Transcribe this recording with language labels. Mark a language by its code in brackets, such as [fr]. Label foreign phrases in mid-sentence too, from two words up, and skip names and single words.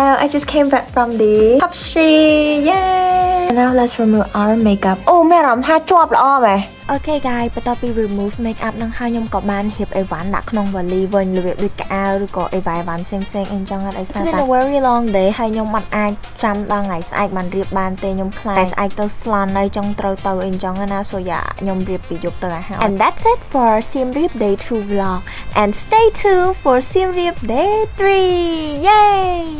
[en] just came back from the Top Street. Yay! Now let's remove our makeup. [km] អូមានអារម្មណ៍ថាជាប់ល្អមែន [en] Okay guys [km] បន្ទាប់ពី [en] remove makeup [km] នឹងហើយខ្ញុំក៏បានរៀបអីវ៉ាន់ដាក់ក្នុងវ៉ាលីវិញរបៀបដូចកៅអៅឬក៏អីវ៉ាន់ផ្សេងៗអីចឹងអត់អីស្អាត [en] It's been a very long day [km] ហើយខ្ញុំអត់អាចចាំដល់ថ្ងៃស្អែកបានរៀបបានទេខ្ញុំខ្លាចតែស្អែកទៅស្លន់ហើយចង់ត្រូវទៅអីចឹងណា [en] so yeah [km] ខ្ញុំរៀបពីយប់ទៅឲ្យហើយ [en] And that's it for Siem Reap Day 2 vlog and stay tuned for Siem Reap Day 3 Yay